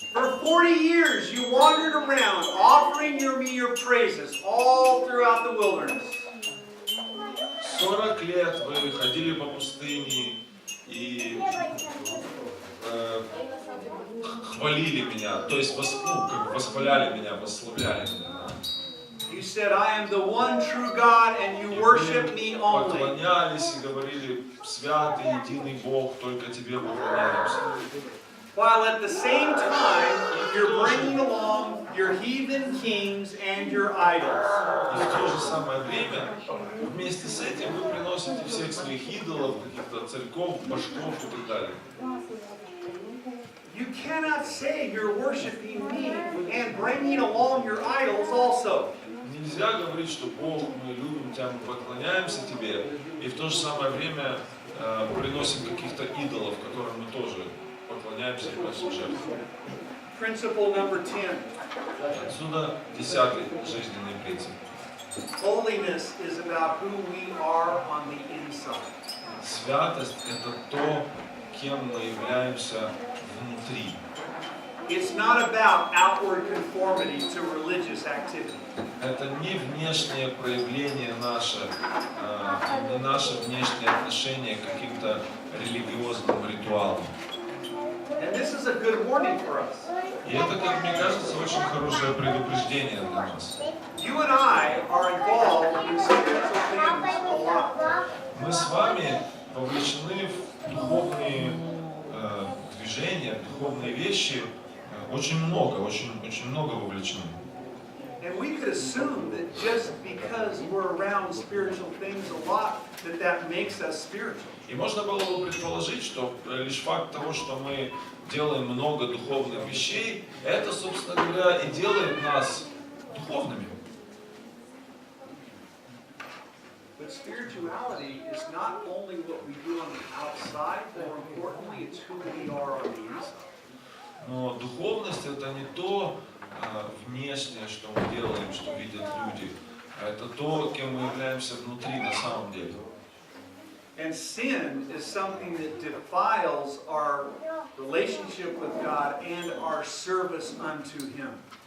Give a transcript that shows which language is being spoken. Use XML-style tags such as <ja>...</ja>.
<en>For 40 years you wandered around, offering me your praises all throughout the wilderness.</en> <ru>40 лет вы ходили по пустыне и хвалили меня, то есть восхваляли меня, восславляли меня.</ru> <en>You said, I am the one true God and you worship me only.</en> <ru>Поклонялись и говорили, святый, единый Бог, только Тебе поклоняемся.</ru> <en>While at the same time, you're bringing along your heathen kings and your idols.</en> <ru>И в то же самое время, вместе с этим вы приносите всех своих идолов, каких-то царьков, башков и так далее.</ru> <en>You cannot say you're worshiping me and bringing along your idols also.</en> <ru>Нельзя говорить, что Бог, мы любим Тебя, мы поклоняемся Тебе, и в то же самое время приносим каких-то идолов, которым мы тоже поклоняемся и приносим жертву.</ru> <en>Principle number 10.</en> <ru>Отсюда 10-й жизненный принцип.</ru> <en>Holiness is about who we are on the inside.</en> <ru>Святость – это то, кем мы являемся внутри.</ru> <en>It's not about outward conformity to religious activity.</en> <ru>Это не внешнее проявление наше, не наше внешнее отношение к каким-то религиозным ритуалам.</ru> <en>And this is a good warning for us.</en> <ru>И это, как мне кажется, очень хорошее предупреждение для нас.</ru> <en>You and I are involved in spiritual things a lot.</en> <ru>Мы с вами вовлечены в духовные движения, в духовные вещи очень много вовлечены.</ru> <en>And we could assume that just because we're around spiritual things a lot, that makes us spiritual.</en> <ru>И можно было бы предположить, что лишь факт того, что мы делаем много духовных вещей, это, собственно говоря, и делает нас духовными.</ru> <en>But spirituality is not only what we do on the outside, more importantly, it's who we are on the inside.</en> <ru>Но духовность это не то внешнее, что мы делаем, что видят люди, а это то, кем мы являемся внутри на самом деле.</ru> <en>And sin is something that defiles our relationship with God and our service unto Him.</en>